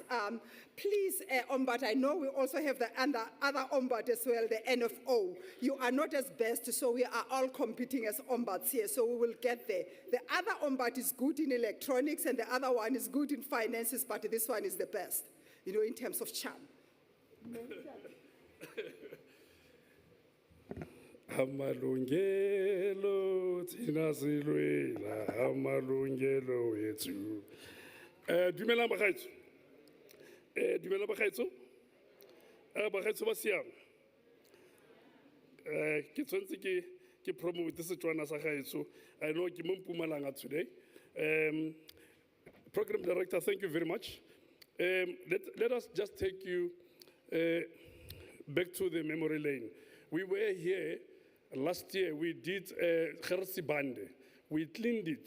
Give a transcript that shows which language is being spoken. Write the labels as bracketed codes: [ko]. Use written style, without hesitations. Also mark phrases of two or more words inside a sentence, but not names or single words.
[en] Please, Ombud, I know we also have the other Ombud as well, the NFO. You are not as best, so we are all competing as Ombuds here, so we will get there. The other Ombud is good in electronics, and the other one is good in finances, but this one is the best, in terms of charm. [zu] Amalungelo thina silwela amalungelo wethu. [tn] Dumela bagaetso. Dumela bagaetso. Bagaetso ba siame. Ke tswentse ke promote Setswana sa gaetso. [en] I know [tn] ke mo [en] Mpumalanga today. Program Director, thank you very much. Let us just take you back to the memory lane. We were here last year, we did Gersi Bande. We cleaned it.